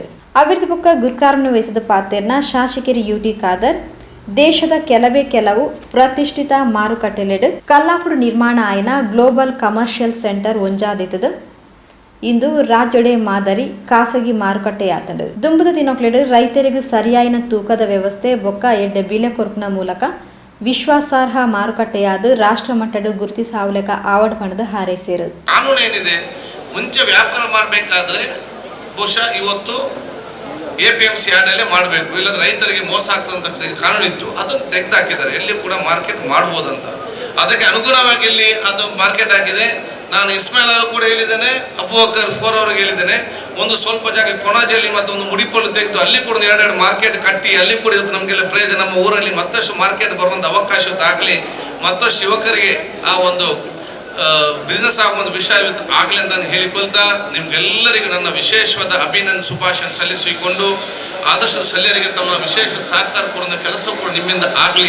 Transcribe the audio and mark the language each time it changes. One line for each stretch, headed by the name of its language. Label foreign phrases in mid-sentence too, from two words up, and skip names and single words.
Tulu: ಅಭಿವೃದ್ಧಿ ಬುಕ್ಕ ಗುರ್ಕಾರನ್ನು ವಹಿಸಿದ ಪಾತ್ರೆನ ಶಾಸಕರು ಯುಟಿ ಖಾದರ್ ದೇಶದ ಕೆಲವು ಪ್ರತಿಷ್ಠಿತ ಮಾರುಕಟ್ಟೆಲೆಡು ಕಲ್ಲಾಪುರ ನಿರ್ಮಾಣ ಆಯ್ನ ಗ್ಲೋಬಲ್ ಕಮರ್ಷಿಯಲ್ ಸೆಂಟರ್ ಒಂಜಾದಿತದ ಇಂದು ರಾಜ್ಯಡೆ ಮಾದರಿ ಖಾಸಗಿ ಮಾರುಕಟ್ಟೆಯಾತಂಡು. ದುಂಬುದ ದಿನಕ್ಲೆಡು ರೈತರಿಗೂ ಸರಿಯಾಯಿನ ತೂಕದ ವ್ಯವಸ್ಥೆ ಬೊಕ್ಕ ಎಡ್ಡೆ ಬಿಲೆ ಕೊರ್ಪುನ ಮೂಲಕ ವಿಶ್ವಾಸಾರ್ಹ ಮಾರುಕಟ್ಟೆಯಾದ ರಾಷ್ಟ್ರ ಮಟ್ಟದ ಗುರುತಿಸಾವಲೆಕ ಆವಡ್ ಪಣದ ಹಾರೈಸಿರು.
Kannada: ಕಾನೂನು ಏನಿದೆ, ಮುಂಚೆ ವ್ಯಾಪಾರ ಮಾಡಬೇಕಾದ್ರೆ ಬಹುಶಃ ಇವತ್ತು APMC ಆಡಲ್ಲೇ ಮಾಡಬೇಕು, ಇಲ್ಲದ್ರೆ ರೈತರಿಗೆ ಮೋಸ ಆಗ್ತದಂತ ಕಾನೂನು ಇತ್ತು, ಅದನ್ನು ತೆಗೆದಾಕಿದ್ದಾರೆ. ಎಲ್ಲಿ ಕೂಡ ಮಾರ್ಕೆಟ್ ಮಾಡ್ಬೋದಂತ, ಅದಕ್ಕೆ ಅನುಗುಣವಾಗಿ ಇಲ್ಲಿ ಅದು ಮಾರ್ಕೆಟ್ ಆಗಿದೆ. ನಾನು ಇಸ್ಮಾಯಿಲ್ ಅವರು ಕೂಡ ಹೇಳಿದ್ದೇನೆ, ಅಬೂಬಕರ್ 4 ಅವರಿಗೆ ಹೇಳಿದ್ದೇನೆ, ಒಂದು ಸ್ವಲ್ಪ ಜಾಗ ಕೊಣಾಜಲ್ಲಿ ಮತ್ತು ಒಂದು ಮುಡಿಪಲ್ಲು ತೆಗೆದು ಅಲ್ಲಿ ಕೂಡ 2 ಮಾರ್ಕೆಟ್ ಕಟ್ಟಿ ಅಲ್ಲಿ ಕೂಡ ಇವತ್ತು ನಮಗೆಲ್ಲ ಪ್ರಯೋಜನ, ನಮ್ಮ ಊರಲ್ಲಿ ಮತ್ತಷ್ಟು ಮಾರ್ಕೆಟ್ ಬರುವಂಥ ಅವಕಾಶ ಆಗಲಿ, ಮತ್ತಷ್ಟು ಯುವಕರಿಗೆ ಆ ಒಂದು ಬಿಸ್ನೆಸ್ ಆಗುವಂಥ ವಿಷಯ ಆಗಲಿ ಅಂತ ಹೇಳಿಕೊಳ್ತಾ ನಿಮ್ಗೆಲ್ಲರಿಗೂ ನನ್ನ ವಿಶೇಷವಾದ ಅಭಿನಂದನೆ ಶುಭಾಶಯ ಸಲ್ಲಿಸಿಕೊಂಡು ಆದಷ್ಟು ಸ್ಥಳೀಯರಿಗೆ ತಮ್ಮ ವಿಶೇಷ ಸಹಕಾರ ಕೊಡುವ ಕೆಲಸ ಕೂಡ ನಿಮ್ಮಿಂದ ಆಗಲಿ.